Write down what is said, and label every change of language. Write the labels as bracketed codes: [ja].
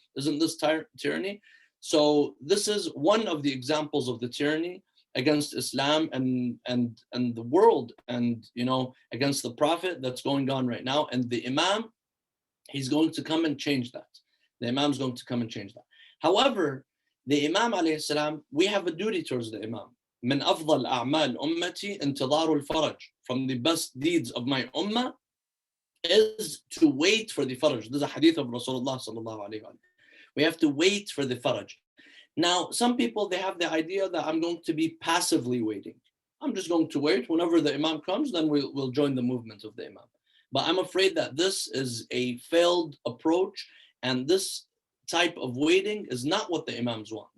[en] Isn't this tyranny? So this is one of the examples of the tyranny against Islam and the world, and against the Prophet that's going on right now. And the Imam, he's going to come and change that. The Imam's going to come and change that. However, the Imam alayhi salam, we have a duty towards the Imam. [ar] من أفضل أعمال أمتي انتظار الفرج. [en] From the best deeds of my ummah is to wait for the faraj. This is a hadith of Rasulullah sallallahu alayhi wa sallam. We have to wait for the faraj. Now, some people, they have the idea that I'm going to be passively waiting. I'm just going to wait. Whenever the Imam comes, then we'll join the movement of the Imam. But I'm afraid that this is a failed approach, and this type of waiting is not what the Imams want.